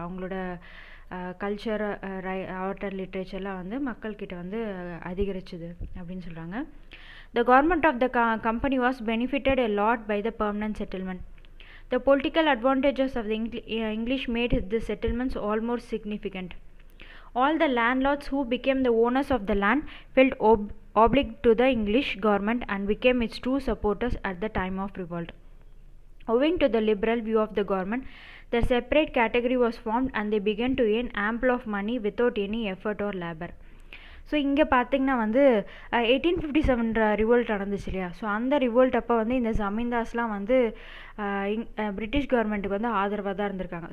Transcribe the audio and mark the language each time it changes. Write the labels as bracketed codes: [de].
[ta] அவங்களோட culture, art and லிட்ரேச்சர்லாம் வந்து மக்கள்கிட்ட வந்து அதிகரிச்சுது அப்படின்னு சொல்கிறாங்க. [en] The government of the company was benefited a lot by the permanent settlement. The political advantages of the English made the settlements almost significant. All the landlords who became the owners of the land felt obliged to the English government and became its true supporters at the time of revolt. Owing to the liberal view of the government, the separate category was formed and they began to earn ample of money without any effort or labor. [ta] So இங்கே பார்த்திங்கன்னா வந்து 1857 revolt நடந்துச்சு இல்லையா? So அந்த revolt அப்போ வந்து இந்த ஜமீன்தார்ஸ்லாம் வந்து பிரிட்டிஷ் கவர்மெண்ட்டுக்கு வந்து ஆதரவாக தான் இருந்திருக்காங்க.